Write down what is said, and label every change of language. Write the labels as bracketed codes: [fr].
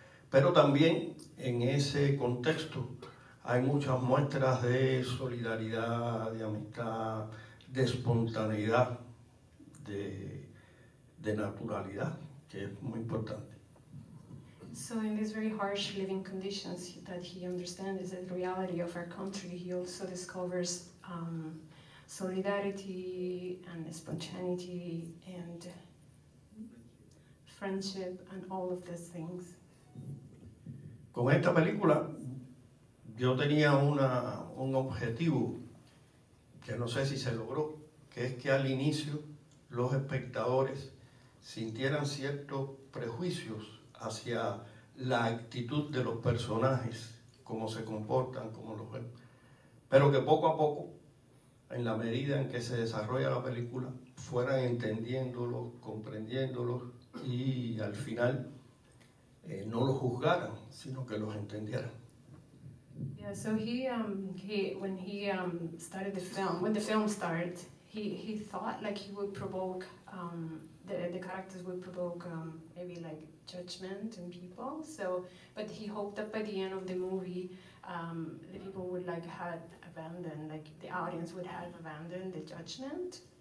[es] Pero también en ese contexto hay muchas muestras de solidaridad, de amistad, de espontaneidad, de naturalidad, que es muy importante. [en] So in these very harsh living conditions that he understands the reality of our country, he also discovers solidarity and spontaneity and friendship and all of these things. [es] Con esta película yo tenía un objetivo que no sé si se logró, que es que al inicio los espectadores sintieran ciertos prejuicios hacia la actitud de los personajes, cómo se comportan, cómo los ven, pero que poco a poco, en la medida en que se desarrolla la película, fueran entendiéndolos, comprendiéndolos y al final no los juzgaran, sino que los entendieran. [en] Yeah, so when he started the film, when the film started, he thought like he would provoke, the characters would provoke maybe like judgment in people. So, but he hoped that by the end of the movie, the people would like have abandoned, like the audience would have abandoned the judgment.